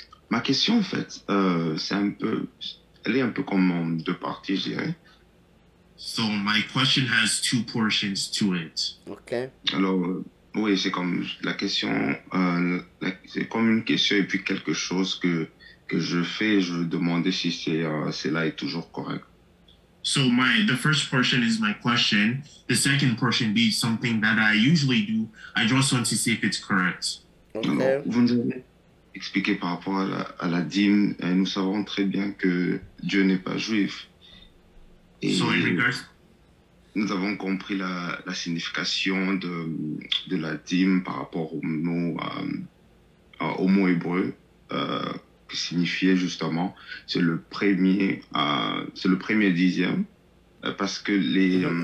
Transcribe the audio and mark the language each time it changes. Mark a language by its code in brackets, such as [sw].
[fr] Ma question, en fait, elle est un peu comme en deux parties, je dirais. [en] So, my question has two portions to it. Ok. [fr] Alors, oui, c'est comme la question, c'est comme une question et puis quelque chose que je fais et je veux demander si cela est toujours correct. [en] So the first portion is my question. The second portion be something that I usually do. I just want to see if it's correct. Okay. [fr] Alors, vous nous avez expliqué par rapport à la dîme, et nous savons très bien que Dieu n'est pas juif. Et [en] so in regards, [fr] nous avons compris la signification de la dîme par rapport au mot hébreu, qui signifiait justement, c'est le premier dixième, parce que les...